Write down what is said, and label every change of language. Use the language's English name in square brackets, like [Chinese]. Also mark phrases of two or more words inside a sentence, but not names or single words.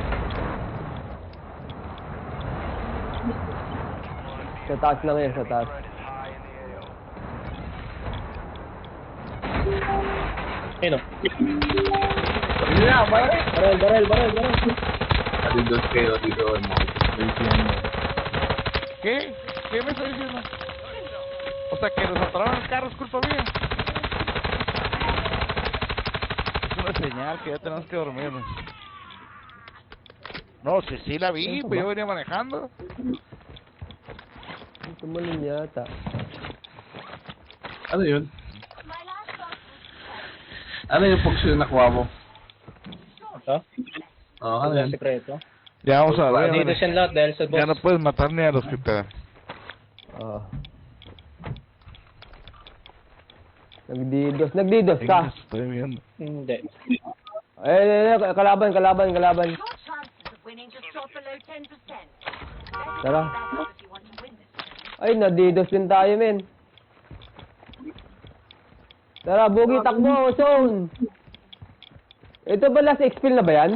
[Filipino] Sa taas lang yan, sa taas. Ayun o. Hindi na, Barel. Dito kayo, dito mo. [Spanish] ¿Qué? ¿Qué me está diciendo? O sea, que nos atoraron el carro es culpa mía. Es una señal que ya tenemos que dormir. No, sí la vi, pues yo venía manejando. [Filipino] Tumalun yata. Ano yun? Ano yung fox yung nakuha mo? Ito? Oo, ano yan? Sekreto. [Spanish] Ya vamos a ver. [Filipino] Dito siya lahat dahil sa boss. [Spanish] Ya no puedes matar ni a los que te... [Filipino] Nagdidos ka. [Spanish] Estoy viendo. [Filipino] Hindi. Kalaban. Tara. Ay, nadidos din tayo, men. Tara, Bogi, takbo, zone. Ito ba [English] last expel [Filipino] na ba yan?